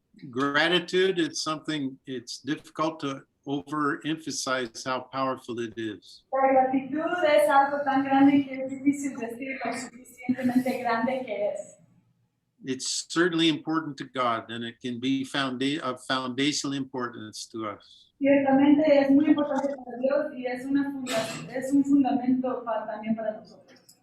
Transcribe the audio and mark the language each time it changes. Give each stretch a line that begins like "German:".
English: Gratitude is something, it's difficult to overemphasize how powerful it is.
Spanish: La gratitud es algo tan grande que es difícil decir lo suficientemente grande que es.
English: It's certainly important to God, and it can be of foundational importance to us.
Spanish: Ciertamente es muy importante para Dios y es un fundamento también para nosotros.